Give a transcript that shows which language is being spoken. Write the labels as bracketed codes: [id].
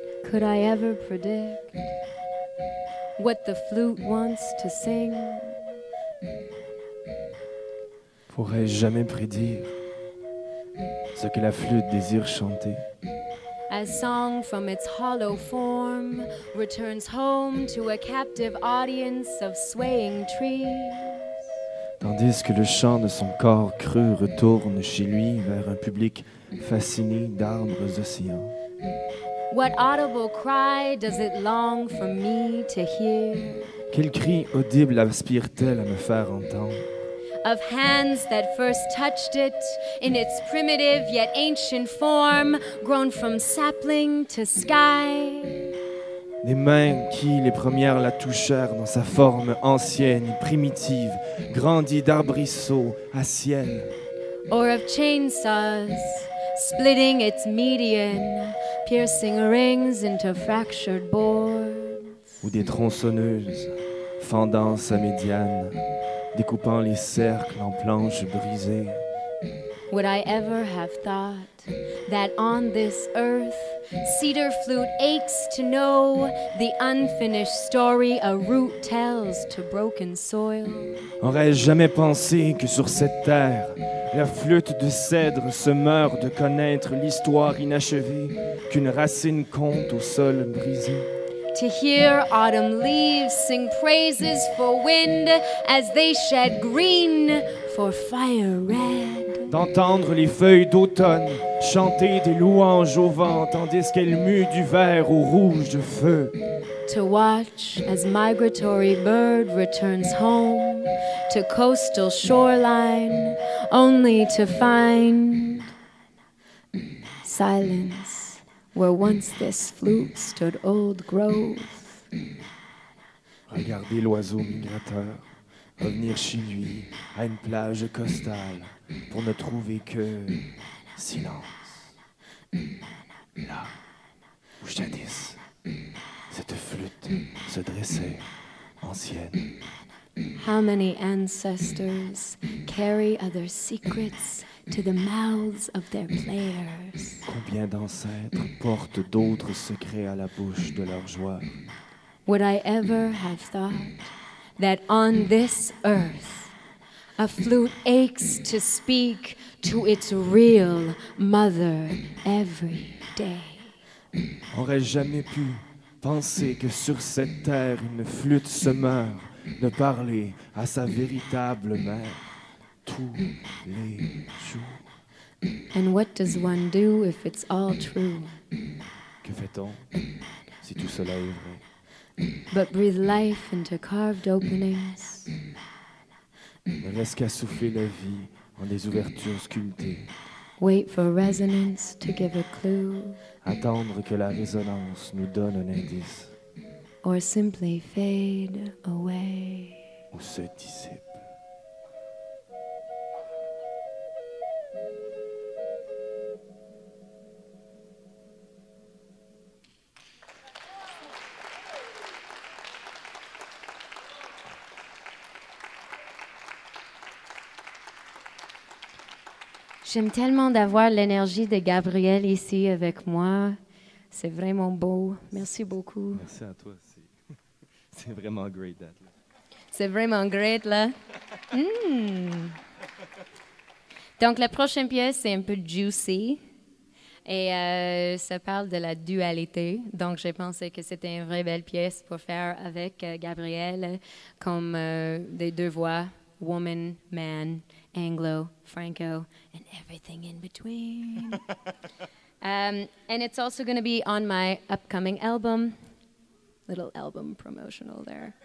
[en] Could I ever predict what the flute wants to sing? [fr] Pourrais-je jamais prédire ce que la flûte désire chanter? [en] As song from its hollow form returns home to a captive audience of swaying trees. [fr] Tandis que le chant de son corps creux retourne chez lui vers un public fasciné d'arbres océans. [en] What audible cry does it long for me to hear? [fr] Quel cri audible aspire-t-elle à me faire entendre? [en] Of hands that first touched it in its primitive yet ancient form, grown from sapling to sky. [fr] Des mains qui, les premières, la touchèrent dans sa forme ancienne et primitive, grandie d'arbrisseaux à ciel. [en] Or of chainsaws, splitting its median, piercing rings into fractured boards. [fr] Ou des tronçonneuses, fendant sa médiane, découpant les cercles en planches brisées. [en] Would I ever have thought that on this earth, cedar flute aches to know the unfinished story a root tells to broken soil? [fr] Aurais-je jamais pensé que sur cette terre, la flûte de cèdre se meurt de connaître l'histoire inachevée qu'une racine conte au sol brisé? [en] To hear autumn leaves sing praises for wind as they shed green for fire red. [fr] D'entendre les feuilles d'automne chanter des louanges au vent tandis qu'elles muent du vert au rouge de feu. [en] To watch as migratory bird returns home to coastal shoreline only to find silence where once this flute stood old grove. [fr] Regarder l'oiseau migrateur revenir chez lui à une plage costale pour ne trouver que silence. Là où jadis cette flûte se dressait ancienne. [en] How many ancestors carry other secrets to the mouths of their players? [fr] Combien d'ancêtres portent d'autres secrets à la bouche de leurs joueurs? [en] Would I ever have thought that on this earth a flute aches to speak to its real mother every day? [fr] Aurais-je jamais pu penser que sur cette terre une flûte se meurt de parler à sa véritable mère tous les jours? [en] And what does one do if it's all true? [fr] Que fait-on si tout cela est vrai? [en] But breathe life into carved openings. [fr] Ne reste qu'à souffler la vie en des ouvertures sculptées. [en] Wait for resonance to give a clue. [fr] Attendre que la résonance nous donne un indice [en] Or simply fade away. [fr] ou se dissipe. J'aime tellement d'avoir l'énergie de Gabriel ici avec moi. C'est vraiment beau. Merci beaucoup. Merci à toi. C'est vraiment great d'être là. C'est vraiment great, là. Donc, la prochaine pièce, c'est un peu juicy. Et ça parle de la dualité. Donc, j'ai pensé que c'était une vraie belle pièce pour faire avec Gabriel, comme des deux voix, [en] woman, man, Anglo, Franco, and everything in between. And it's also going to be on my upcoming album. Little album promotional there.